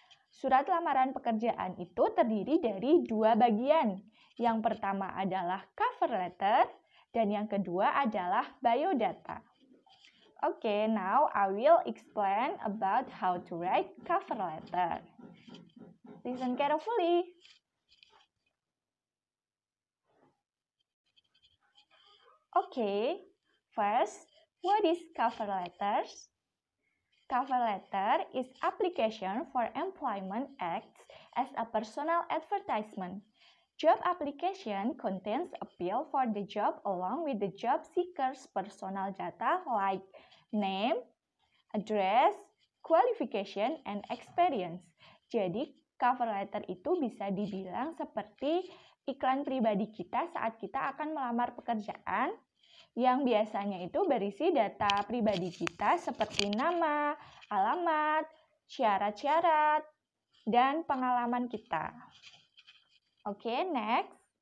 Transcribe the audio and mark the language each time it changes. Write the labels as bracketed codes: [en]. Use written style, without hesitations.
[id] Surat lamaran pekerjaan itu terdiri dari dua bagian. Yang pertama adalah cover letter, dan yang kedua adalah biodata. [en] Okay, now I will explain about how to write cover letter. Listen carefully. Okay, first, what is cover letters? Cover letter is application for employment acts as a personal advertisement. Job application contains appeal for the job along with the job seeker's personal data like name, address, qualification, and experience. [id] Jadi, cover letter itu bisa dibilang seperti iklan pribadi kita saat kita akan melamar pekerjaan, yang biasanya itu berisi data pribadi kita seperti nama, alamat, syarat-syarat, dan pengalaman kita. Oke, next.